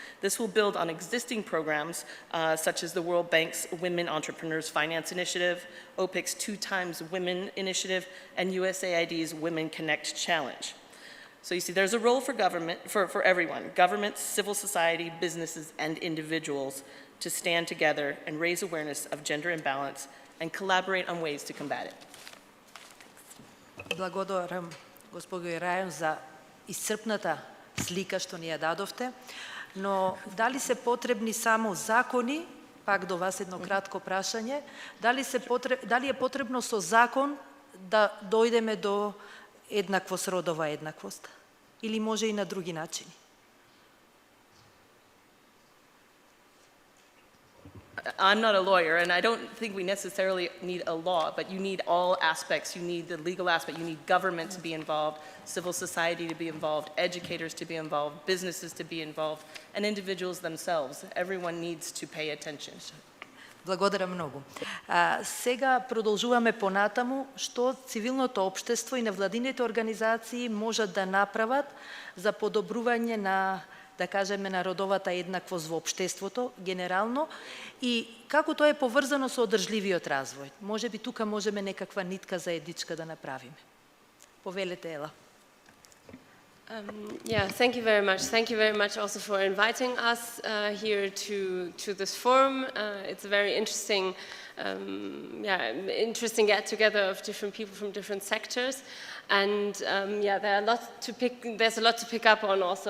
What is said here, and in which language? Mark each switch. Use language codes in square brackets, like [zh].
[en] This will build on existing programs such as the World Bank's Women Entrepreneurs Finance Initiative, OPIC's 2x Women Initiative, and USAID's Women Connect Challenge. So you see, there's a role for government, for everyone, governments, civil society, businesses, and individuals to stand together and raise awareness of gender imbalance and collaborate on ways to combat it. [mk] Благодарам, госпожо Рајон, за исцрпната слика што ни ја дадовте, но дали се потребни само закони, пак до вас едно кратко прашање, дали е потребно со закон да дојдеме до еднаквост, родова еднаквост, или може и на други начини? [en] I'm not a lawyer, and I don't think we necessarily need a law, but you need all aspects. You need the legal aspect, you need government to be involved, civil society to be involved, educators to be involved, businesses to be involved, and individuals themselves. Everyone needs to pay attention. [mk] Благодарам многу. Сега продолжуваме понатаму што цивилното општество и невладините организации можат да направат за подобрување на, да кажеме, на родовата еднаквост во општеството генерално и како тоа е поврзано со одржливиот развој. Можеби тука можеме некаква нитка заедничка да направиме. Повелете, Ела. [en] Yeah, thank you very much. Thank you very much also for inviting us here to this forum. It's a very interesting, interesting get-together of different people from different sectors. And there's a lot to pick up on also.